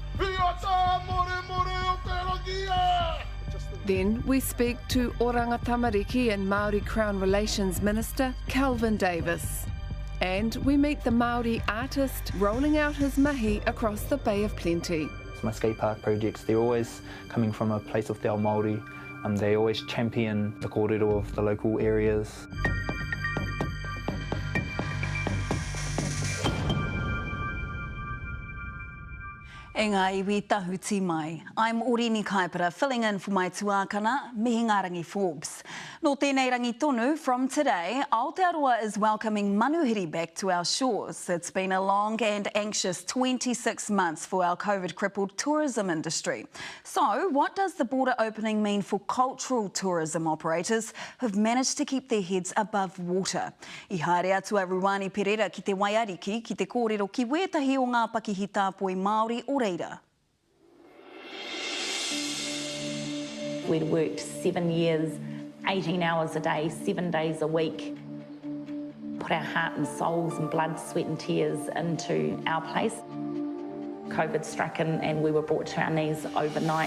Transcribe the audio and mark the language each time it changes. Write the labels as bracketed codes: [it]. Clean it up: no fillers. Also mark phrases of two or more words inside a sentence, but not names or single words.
[en] Then we speak to Oranga Tamariki and Maori Crown Relations Minister Kelvin Davis. And we meet the Maori artist rolling out his mahi across the Bay of Plenty. My skate park projects, they're always coming from a place of [mi] te ao Māori. [en] They always champion the kōrero of the local areas. [mi] E ngā iwi tahuti mai. [en] I'm Orini Kaipara, filling in for my tuākana, mihi ngā rangi Forbes. [mi] Nō tēnei rangi tonu, [en] from today, Aotearoa is welcoming manuhiri back to our shores. It's been a long and anxious 26 months for our COVID-crippled tourism industry. So, what does the border opening mean for cultural tourism operators who've managed to keep their heads above water? [mi] I haere atu a Ruani Pereira ki te waiariki, ki te kōrero ki wētahi o ngā pakihi tāpoi Māori o reira. [en] We'd worked 7 years, 18 hours a day, 7 days a week, put our heart and souls and blood, sweat and tears into our place. COVID struck and we were brought to our knees overnight.